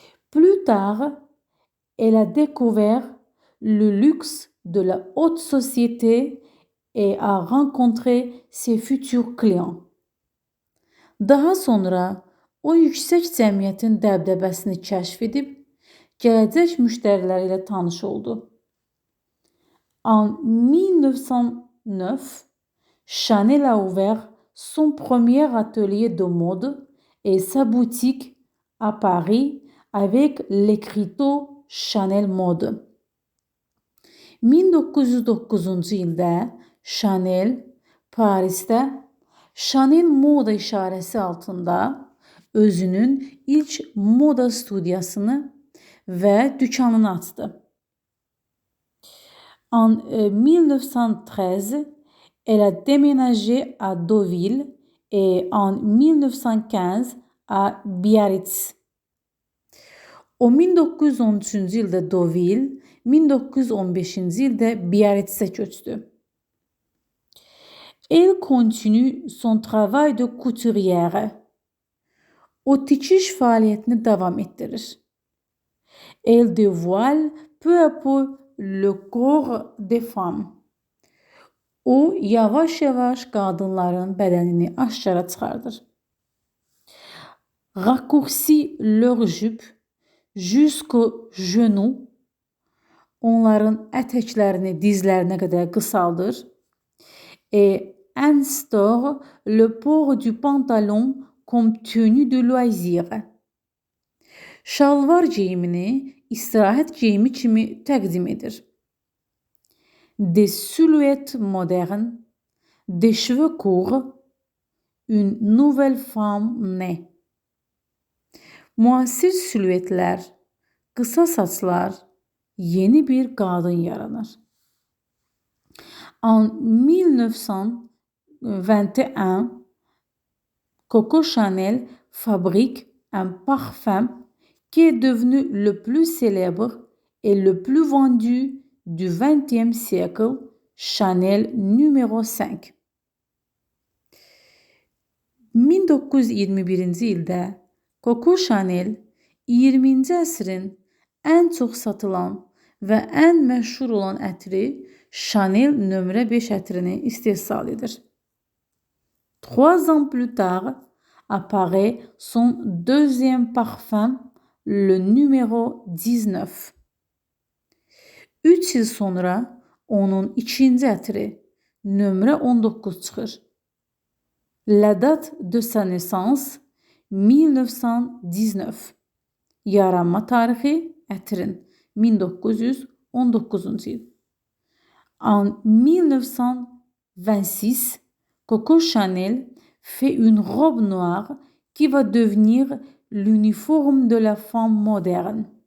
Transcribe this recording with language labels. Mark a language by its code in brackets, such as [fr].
[fr] Plus tard, elle a découvert le luxe de la haute société et a rencontré ses futurs clients. [az] Daha sonra o yüksək cəmiyyətin dəbdəbəsini kəşf edib, gələcək müştəriləri ilə tanış oldu. [fr] En 1909, Chanel a ouvert son premier atelier de mode et sa boutique à Paris avec l'écriteau Chanel Mode. [az] 1909-cu ildə Chanel Parisdə Chanel moda işarəsi altında özünün ilk moda studiyasını və dükanını açdı. [fr] En 1913, elle a déménagé à Deauville et en 1915 à Biarritz. [az] O 1913-cü ildə Deauville, 1915-ci ildə Biarritzə köçdü. [fr] Elle continue son travail de couturière. [az] O tikiş fəaliyyətini davam etdirir. [fr] Elle dévoile peu à peu le corps des femmes. [az] O yavaş-yavaş qadınların bədənini aşkara çıxardır. [fr] Raccourcit leur jupe jusqu'au genou. [az] Onların ətəklərini dizlərinə qədər qısaldır. [fr] Et instaure le port du pantalon comme tenue de loisir. [az] Şalvar geyimini istirahət geyimi kimi təqdim edir. [fr] Des silhouettes modernes, des cheveux courts, une nouvelle femme naît. [az] Müasir silüetlər, qısa saçlar, yeni bir qadın yaranır. [fr] En 1921, Coco Chanel fabrique un parfum qui est devenu le plus célèbre et le plus vendu du XXe siècle, Chanel numéro 5. [az] 1921-ci ildə Coco Chanel 20-ci əsrin ən çox satılan və ən məşhur olan ətri Chanel nömrə 5 ətrini istehsal edir. [fr] 3 ans plus tard apparaît son deuxième parfum, le numéro 19. [az] 3 il sonra onun ikinci ətri nömrə 19 çıxır. [fr] La date de sa naissance 1919. [az] Yaranma tarixi ətrin 1919-cu il. [fr] En 1926, Coco Chanel fait une robe noire qui va devenir l'uniforme de la femme moderne.